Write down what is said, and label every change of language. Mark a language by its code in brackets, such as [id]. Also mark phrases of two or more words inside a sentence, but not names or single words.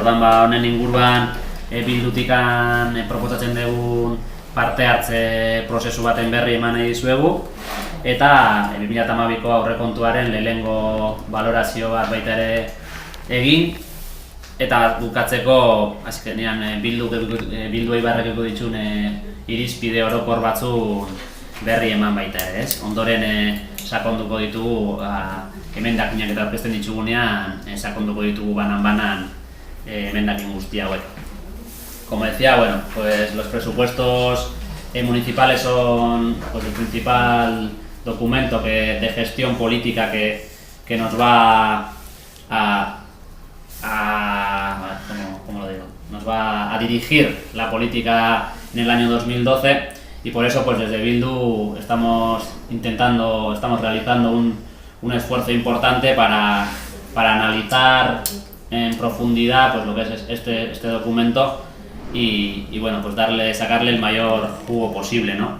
[eu] Orduan honen inguruan Bildutikan proposatzen dugun parte hartze prozesu baten berri eman nahi dizuegu, eta 2012ko aurrekontuaren lehenengo balorazio bat baita ere egin, eta bukatzeko azkenean Bildu Eibarrekeko ditun irizpide orokor batzun berri eman baita ere, ez? Ondoren sakonduko ditugu, emendakinak eta aurkezten ditugunean sakonduko ditugu banan emendakin guzti hauek. [es] Como decía, bueno, pues los presupuestos municipales son pues, el principal documento de gestión política que nos va ¿cómo lo digo? Nos va a dirigir la política en el año 2012, y por eso pues desde Bildu estamos realizando un esfuerzo importante para analizar en profundidad pues lo que es este documento y bueno, pues sacarle el mayor jugo posible, ¿no?